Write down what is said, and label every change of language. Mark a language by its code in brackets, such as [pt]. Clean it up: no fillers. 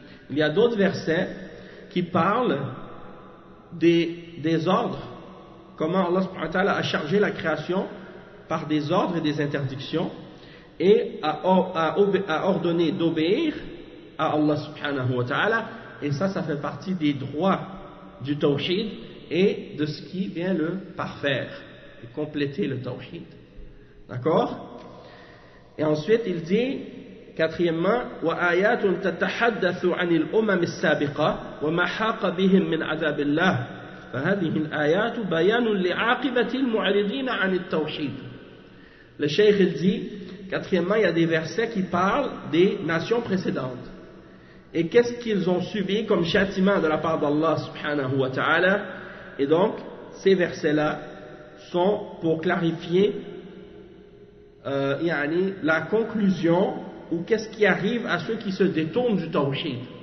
[fr] Il y a d'autres versets qui parlent des ordres, comment Allah subhanahu wa ta'ala a chargé la création par des ordres et des interdictions, et a ordonné d'obéir à Allah subhanahu wa ta'ala, et ça fait partie des droits du tawhid et de ce qui vient le parfaire et compléter le tawhid. D'accord? Et ensuite il dit, quatrièmement, [ar] وآيات تتحدث عن الأمم السابقة وما حاق بهم من عذاب الله فهذه الآيات بيان لعاقبة المعرضين عن التوحيد. [fr] Le cheikh il dit, quatrièmement, il y a des versets qui parlent des nations précédentes et qu'est-ce qu'ils ont subi comme châtiment de la part d'Allah subhanahu wa ta'ala, et donc ces versets-là sont pour clarifier la conclusion ou qu'est-ce qui arrive à ceux qui se détournent du tawhid.